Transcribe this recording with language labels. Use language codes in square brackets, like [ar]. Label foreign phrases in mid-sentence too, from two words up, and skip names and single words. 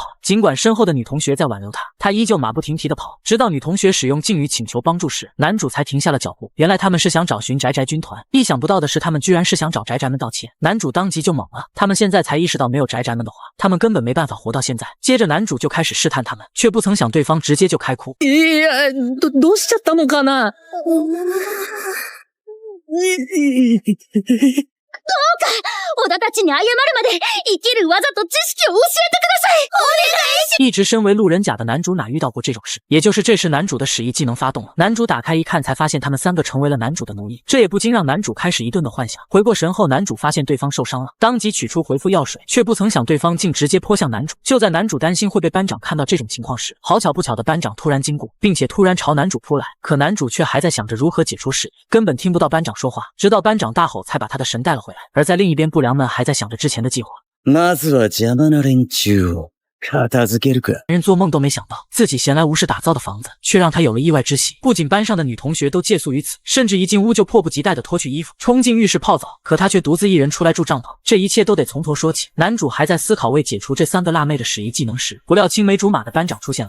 [zh] 尽管身后的女同学在挽留他，他依旧马不停蹄地跑，直到女同学使用敬语请求帮助时，男主才停下了脚步。原来他们是想找寻宅宅军团，意想不到的是他们居然是想找宅宅们道歉。男主当即就懵了，他们现在才意识到没有宅宅们的话，他们根本没办法活到现在。接着男主就开始试探他们，却不曾想对方直接就开哭。 [ja] どうしちゃったのかな？小田たちに謝るまで生きる技と知識を教えてください。お願いし [zh] 一直身为路人甲的男主哪遇到过这种事？也就是这时男主的使役技能发动了，男主打开一看，才发现他们三个成为了男主的奴役，这也不禁让男主开始一顿的幻想。回过神后，男主发现对方受伤了，当即取出回复药水，却不曾想对方竟直接泼向男主。就在男主担心会被班长看到这种情况时，好巧不巧的班长突然经过，并且突然朝男主扑来，可男主却还在想着如何解除使役，根本听不到班长说话，直到班长大吼才把他的神带了回来。而在另一边，不良们还在想着之前的计划。 [ja] まずは邪魔な連中を片付けるか。 [zh] 人做梦都没想到，自己闲来无事打造的房子，却让他有了意外之喜。不仅班上的女同学都借宿于此，甚至一进屋就迫不及待地脱去衣服，冲进浴室泡澡。可他却独自一人出来住帐篷，这一切都得从头说起。男主还在思考为解除这三个辣妹的使役技能时，不料青梅竹马的班长出现了。